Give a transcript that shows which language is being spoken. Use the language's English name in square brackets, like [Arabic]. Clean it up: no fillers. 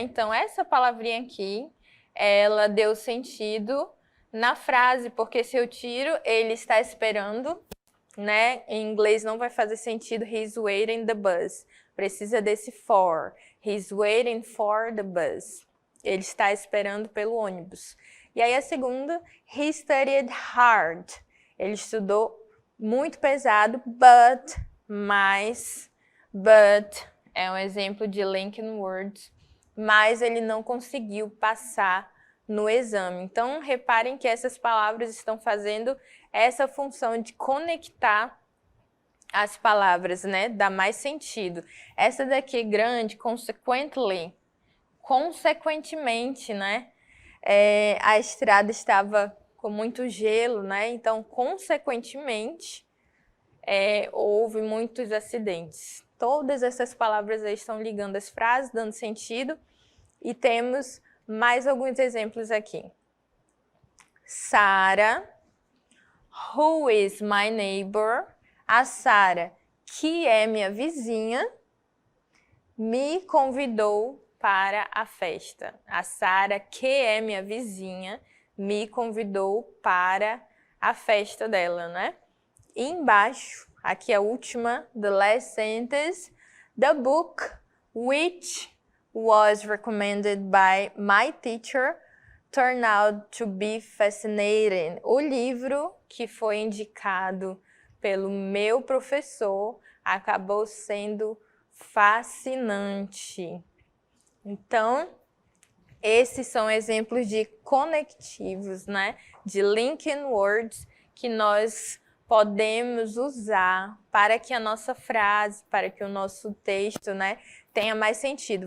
[Portuguese] Então, essa palavrinha aqui, ela deu sentido na frase, porque se eu tiro, ele está esperando, né? Em inglês não vai fazer sentido, [English] he's waiting the bus. [Portuguese] Precisa desse for. [English] He's waiting for the bus. [Portuguese] Ele está esperando pelo ônibus. E aí a segunda, [English] he studied hard. [Portuguese] Ele estudou muito pesado, mas é um exemplo de linking words, mas ele não conseguiu passar no exame. Então, reparem que essas palavras estão fazendo essa função de conectar as palavras, né? Dá mais sentido. Essa daqui grande, consequently, consequentemente, né? A estrada estava com muito gelo, né? Então, consequentemente, houve muitos acidentes. Todas essas palavras aí estão ligando as frases, dando sentido. E temos mais alguns exemplos aqui. [English] Sarah, who is my neighbor? [Portuguese] A Sarah, que é minha vizinha, me convidou para a festa. A Sarah, que é minha vizinha, me convidou para a festa dela, né? E embaixo, aqui a última, [English] the last sentence, the book which was recommended by my teacher turned out to be fascinating. [Portuguese] O livro que foi indicado pelo meu professor acabou sendo fascinante. Então, esses são exemplos de conectivos, né? De linking words que nós podemos usar para que a nossa frase, para que o nosso texto, né, tenha mais sentido.